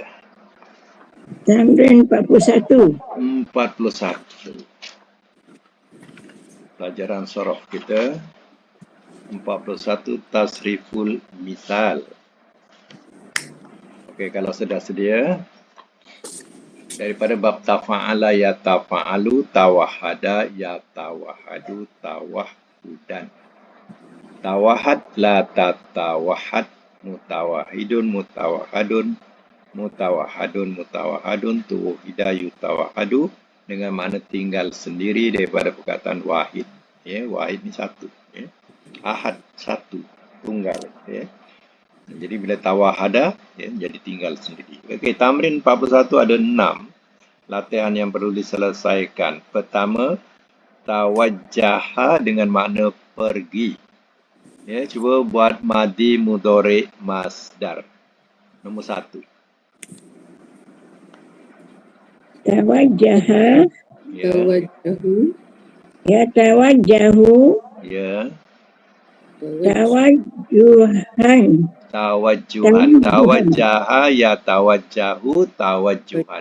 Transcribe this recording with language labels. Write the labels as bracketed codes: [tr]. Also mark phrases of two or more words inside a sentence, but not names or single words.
[ms] Tamrin 41. 41. Pelajaran sorof kita 41, [ar] تصريف المثال. [ms] Okey, kalau sudah sedia, daripada bab [ar] تفاعل يتفاعل، تواحد يتواحد، تواحدا. تواحد لا تتواحد، متواحد متواحد، متواحد متواحد، تووحد يتواحد, [ms] dengan makna tinggal sendiri daripada perkataan wahid. Ya, wahid ni satu. Ya. Ahad satu, tunggal. Ya. Jadi bila tawahada, ya, jadi tinggal sendiri. Okey, tamrin 41 ada 6 latihan yang perlu diselesaikan. Pertama, tawajjaha dengan makna pergi. Ya, cuba buat [ar] ماضي مضارع مصدر. [ms] Nombor 1. Tawajjaha. Ya. Tawajjahu. Yatawajjahu. Ya. Tawajjuhan. Tawajjuhan. [ar] توجه يتوجه توجها.